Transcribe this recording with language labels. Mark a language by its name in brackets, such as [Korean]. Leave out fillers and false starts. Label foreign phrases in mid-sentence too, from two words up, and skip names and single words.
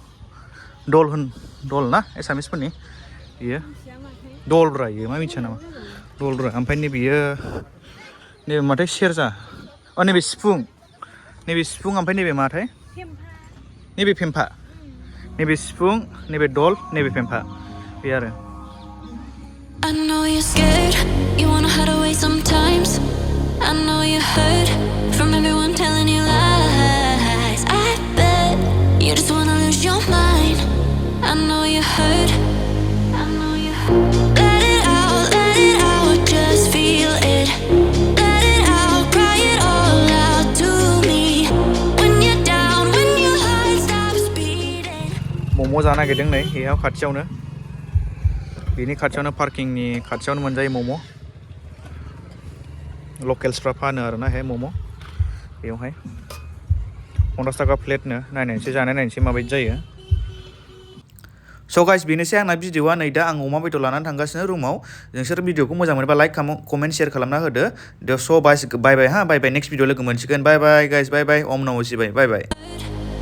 [Bodo] ना एसामिसफोरनि बियो दलब्रा इयो मा मिथिया नामा दलब्रा ओमफ्राय नै बियो नैबे माथो सेरजा नैबे सिफुं ओमफ्राय नैबे माथाय नैबे फेम्फा नैबे सिफुं नैबे दल नैबे फेम्फा बे आरो [English] I know you're scared, you wanna hide away sometimes. I know you're hurt from everyone telling you lies. I bet you just wanna lose your mind. I know you're hurt, I know you're hurt. Let it out, just feel it. Let it out, cry it all out to me. When you're down, when your heart stops beating. [Bodo] मम' जानो नागिरदों नै बेयाव खाथियावनो बेनि खाथियावनो पार्किंनि खाथियावनो मोनजायो मम' लकेल्सफ्रा फानो आरोना हे मम' बेवहाय 50 थाखा प्लेटनो नायनोसै माबायदि जायो [English] so guys [Bodo] बेनोसै आंना भिडिअआ नै दा आं अमा बेदर लानानै थांगासिनो रुमाव नोंसोर भिडिअखौ मोजां मोनोबा [English] like comment share [Bodo] खालामना होदो स' [English] bye bye next video [Bodo] लोगो मोनसिगोन [English] bye bye guys bye bye [Sanskrit] ओम नमः शिवाय [English] bye bye